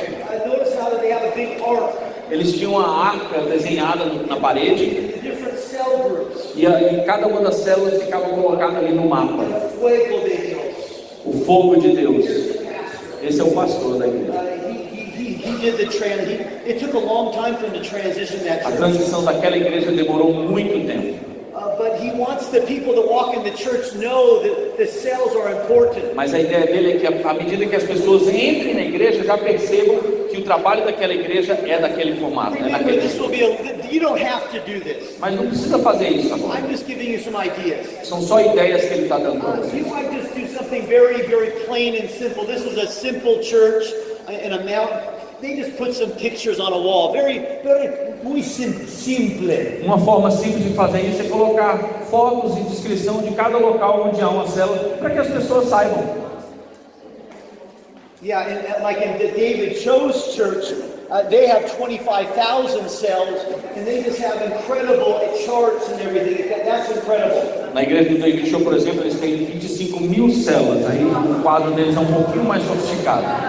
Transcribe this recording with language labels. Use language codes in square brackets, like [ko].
[en] I noticed how they have a big ark, [pt] Eles tinham uma arca desenhada na parede [en] different cell groups, [pt] e cada uma das células ficava colocada ali no mapa. [es] fuego de Dios. [pt] O fogo de Deus. Esse é o pastor da igreja. [en] He did the it took a long time for him to transition that [pt] A [en] church. [pt] transição daquela igreja demorou muito tempo. [en] But he wants the people that walk in the church know that the cells are important. [pt] Mas a ideia dele é que à medida que as pessoas entrem na igreja, já percebam que o trabalho daquela igreja é daquele formato, é [en] Remember, [pt] daquele. [en] this will be you don't have to do this. [pt] Mas não precisa fazer isso agora. [en] I'm just giving you some ideas. [pt] São só ideias que ele está dando para [en] You [pt] vocês. [en] might just do something very, very plain and simple. This is a simple church in a mountain. They just put some pictures on a wall. [es] Muy simple. [pt] Uma forma simples de fazer isso é colocar fotos e descrição de cada local onde há uma célula, para que as pessoas saibam. [en] Yeah, like in the David Cho's church, They have 25,000 cells, and they just have incredible charts and everything. That's incredible. [pt] Na igreja do David Show, por exemplo, eles têm 25.000 células. Aí o quadro deles é um pouquinho mais sofisticado.